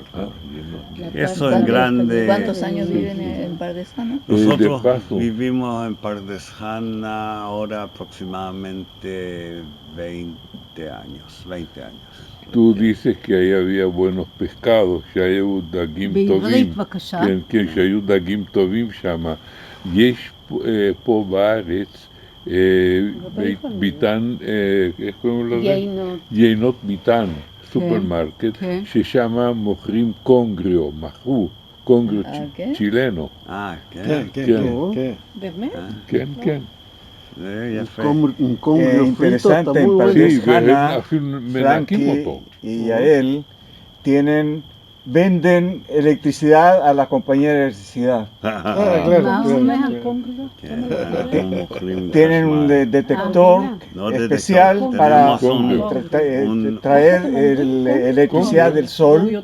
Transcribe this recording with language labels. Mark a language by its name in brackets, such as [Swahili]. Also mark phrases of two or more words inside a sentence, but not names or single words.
[Spanish] Eso en grande. ¿Cuántos años viven en Pardes Hana? Nosotros vivimos en Pardes Hana ahora aproximadamente 20 años. Tú dices que ahí había buenos pescados, [Hebrew] שהיו דגים טובים, כן, שהיו דגים טובים שם. יש פה בארץ ביתן, איך קוראים לזה? יינות ביתן, סופרמרקט, ששם מוכרים קונגריו, מכרו [Spanish] congrio chileno. [Hebrew] כן. [Spanish] Interesante, en Pardes Hana, Frankie y Yael venden electricidad a la compañía de electricidad. Tienen un detector especial para traer electricidad del sol.